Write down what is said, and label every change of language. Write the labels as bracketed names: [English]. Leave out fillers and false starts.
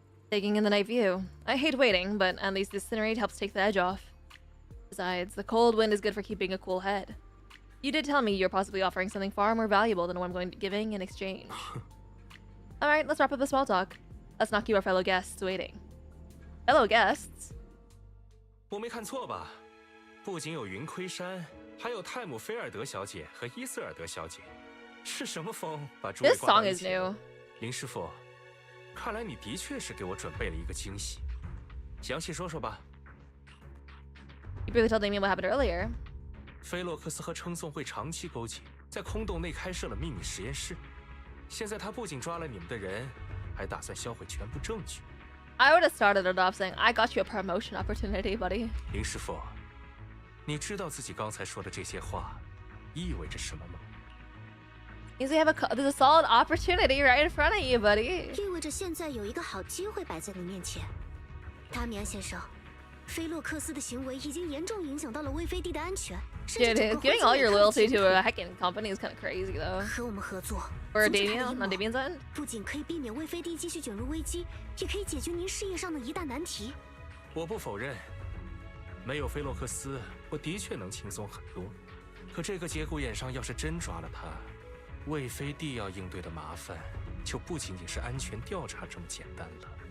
[English] Taking in the night view. I hate waiting, but at least this incinerate helps take the edge off. Besides, the cold wind is good for keeping a cool head. You did tell me you're possibly offering something far more valuable than what I'm going to be giving in exchange. Alright, let's wrap up the small talk. Let's not keep our fellow guests waiting. Fellow guests? [Chinese] 我没看错吧？不仅有云盔山，还有泰姆菲尔德小姐和伊瑟尔德小姐。是什么风把诸位 [English] This [Chinese] 挂到 [English] song [Chinese] 一 [English] is [Chinese] 起？ [English] new. [Chinese] 林师傅，看来你的确是给我准备了一个惊喜。详细说说吧。 [English] You briefly told Damien what happened earlier. [Chinese] 菲洛克斯和称颂会长期勾结，在空洞内开设了秘密实验室。现在他不仅抓了你们的人，还打算销毁全部证据。 [English] I would have started it off saying, I got you a promotion opportunity, buddy. [Chinese] 林师傅，你知道自己刚才说的这些话意味着什么吗？ [English] Means we have there's a solid opportunity right in front of you, buddy. [Chinese] 意味着现在有一个好机会摆在你面前，达米安先生，菲洛克斯的行为已经严重影响到了魏飞地的安全。 [English] Dude, giving all your loyalty to a hacking company is kind of crazy, though. [Chinese] 和我们合作 [English] Or Damien, on Damien's end? [Chinese] 不仅可以避免魏飞地继续卷入危机，也可以解决您事业上的一大难题。我不否认，没有菲洛克斯，我的确能轻松很多。可这个节骨眼上，要是真抓了他，魏飞地要应对的麻烦，就不仅仅是安全调查这么简单了。